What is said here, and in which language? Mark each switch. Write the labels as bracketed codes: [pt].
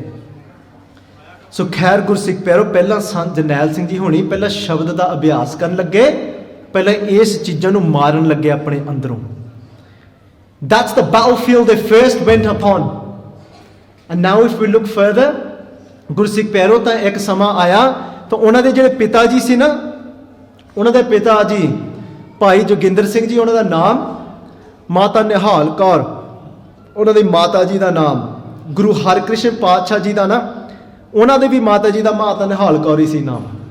[pa] ਸੋ ਖੈਰ ਗੁਰਸਿੱਖ ਪਿਆਰੋ, ਪਹਿਲਾਂ ਸੰਤ ਜਰਨੈਲ ਸਿੰਘ ਜੀ ਹੋਣੀ ਪਹਿਲਾਂ ਸ਼ਬਦ ਦਾ ਅਭਿਆਸ ਕਰਨ ਲੱਗੇ, ਪਹਿਲਾਂ ਇਸ ਚੀਜ਼ਾਂ ਨੂੰ ਮਾਰਨ ਲੱਗੇ ਆਪਣੇ ਅੰਦਰੋਂ। [en] That's the battlefield they first went upon। And now if we look further, [pa] ਗੁਰਸਿੱਖ ਪਿਆਰੋ ਤਾਂ ਇੱਕ ਸਮਾਂ ਆਇਆ ਤਾਂ ਉਹਨਾਂ ਦੇ ਜਿਹੜੇ ਪਿਤਾ ਜੀ ਸੀ ਨਾ, ਉਹਨਾਂ ਦੇ ਪਿਤਾ ਜੀ ਭਾਈ ਜੋਗਿੰਦਰ ਸਿੰਘ ਜੀ ਉਹਨਾਂ ਦਾ ਨਾਮ, ਮਾਤਾ ਨਿਹਾਲ ਕੌਰ ਉਹਨਾਂ ਦੀ ਮਾਤਾ ਜੀ ਦਾ ਨਾਮ, ਗੁਰੂ ਹਰਕ੍ਰਿਸ਼ਨ ਪਾਤਸ਼ਾਹ ਜੀ ਦਾ ਨਾ ਉਹਨਾਂ ਦੇ ਵੀ ਮਾਤਾ ਜੀ ਦਾ ਮਾਤਾ ਨਿਹਾਲ ਕੌਰ ਹੀ ਸੀ ਨਾਮ।